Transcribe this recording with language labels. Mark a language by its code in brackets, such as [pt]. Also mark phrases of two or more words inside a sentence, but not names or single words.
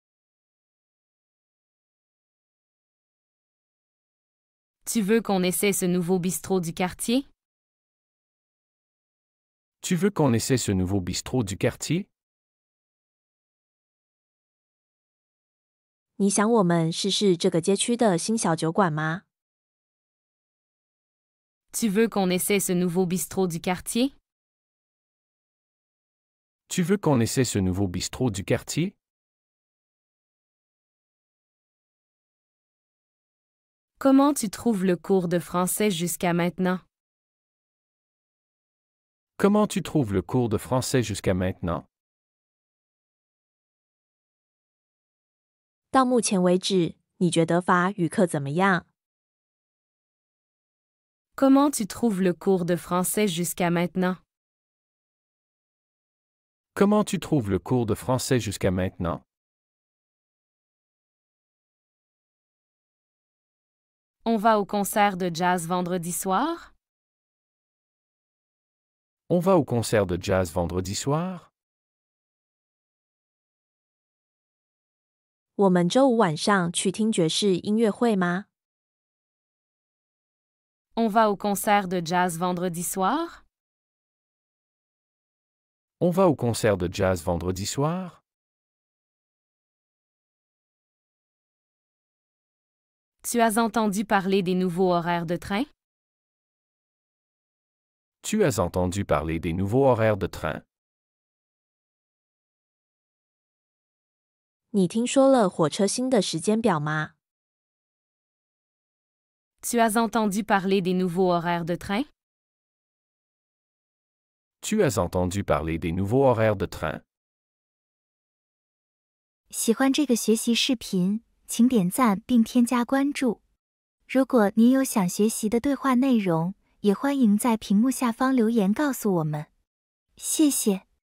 [fr] Tu veux qu'on essaie ce nouveau bistrot du quartier? Tu veux qu'on essaie ce nouveau bistrot du quartier? [zh] 你想我们试试这个街区的新小酒馆吗？ [fr] Tu veux qu'on essaie ce nouveau bistrot du quartier? Tu veux qu'on essaie ce nouveau bistrot du quartier? Comment tu trouves le cours de français jusqu'à maintenant? Comment tu trouves le cours de français jusqu'à maintenant? [zh] 到目前为止，你觉得法语课怎么样？ [fr] Comment tu trouves le cours de français jusqu'à maintenant? Comment tu trouves le cours de français jusqu'à maintenant? On va au concert de jazz vendredi soir? On va au concert de jazz vendredi soir? [zh] 我们周五晚上去听爵士音乐会吗？ [fr] On va au concert de jazz vendredi soir? On va au concert de jazz vendredi soir? Tu as entendu parler des nouveaux horaires de train? Tu as entendu parler des nouveaux horaires de train? [zh] 你听说了火车新的时间表吗？ [fr] Tu as entendu parler des nouveaux horaires de train? Tu as entendu parler des nouveaux horaires de train? [zh] 喜欢这个学习视频，请点赞并添加关注。如果您有想学习的对话内容，也欢迎在屏幕下方留言告诉我们。谢谢。